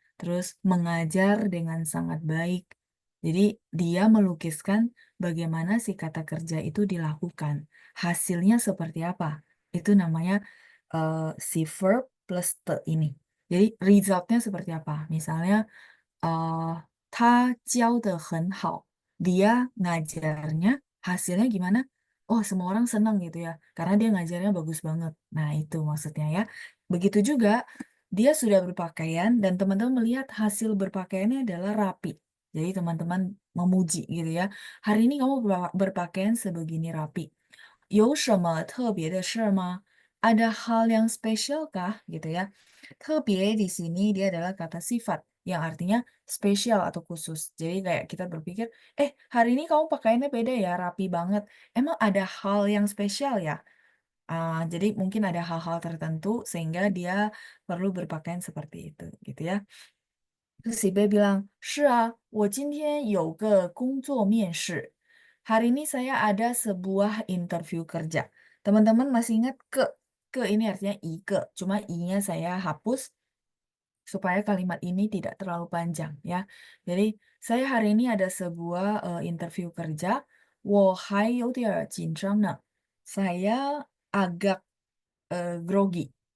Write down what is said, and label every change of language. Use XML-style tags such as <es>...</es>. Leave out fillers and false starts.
<id>Terus mengajar dengan sangat baik. Jadi dia melukiskan bagaimana si kata kerja itu dilakukan. Hasilnya seperti apa? Itu namanya si verb plus te ini. Jadi resultnya seperti apa?</id> <zh>Misalnya 他教得很好.</zh> <id>Dia ngajarnya hasilnya gimana? Oh, semua orang senang gitu ya. Karena dia ngajarnya bagus banget. Nah, itu maksudnya ya. Begitu juga dia sudah berpakaian dan teman-teman melihat hasil berpakaiannya adalah rapi. Jadi teman-teman memuji gitu ya. Hari ini kamu berpakaian sebegini rapi.</id> <zh>有什么特别的事吗?</zh> <id>ada hal yang spesial kah? Gitu ya.</id> <zh>特别</zh> <id>di sini dia adalah kata sifat yang artinya spesial atau khusus. Jadi kayak kita berpikir, hari ini kamu pakaiannya beda ya, rapi banget. Emang ada hal yang spesial ya? Jadi mungkin ada hal-hal tertentu sehingga dia perlu berpakaian seperti itu, gitu ya. Terus si B bilang,</id> <zh>是啊，我今天有个工作面试.</zh> <id>Hari ini saya ada sebuah interview kerja. Teman-teman masih ingat ke ini artinya ike, cuma i-nya saya hapus supaya kalimat ini tidak terlalu panjang ya. Jadi saya hari ini ada sebuah interview kerja.</id> <zh>我还有点儿紧张呢.</zh> <id>Saya agak grogi.</id>